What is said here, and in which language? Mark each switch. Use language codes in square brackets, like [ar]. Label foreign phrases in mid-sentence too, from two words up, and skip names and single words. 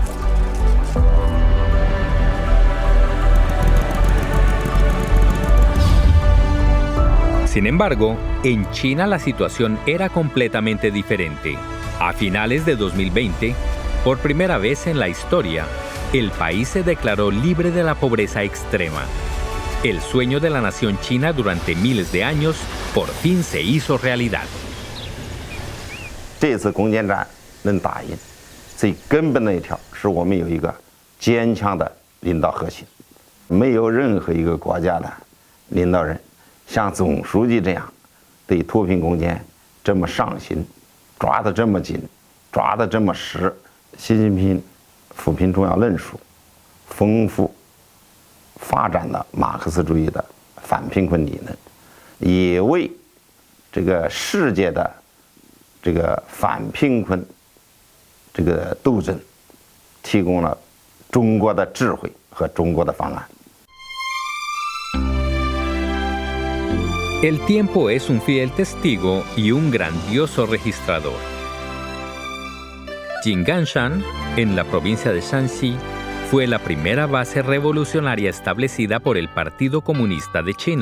[es] Sin embargo, en China la situación era completamente diferente. A finales de 2020, por primera vez en la historia, el país se declaró libre de la pobreza extrema. El sueño de la nación china durante miles de años por fin se hizo realidad. [zh] 这次攻坚战能打赢，最根本的一条是我们有一个坚强的领导核心，没有任何一个国家的领导人像总书记这样对脱贫攻坚这么上心，抓得这么紧，抓得这么实。习近平扶贫重要论述，丰富发展了马克思主义的反贫困理论，也为这个世界的这个反贫困这个斗争提供了中国的智慧和中国的方案。 [es] El tiempo es un fiel testigo y un grandioso registrador. Jinganshan, en la provincia de Shanxi, fue la primera base revolucionaria establecida por el Partido Comunista de China.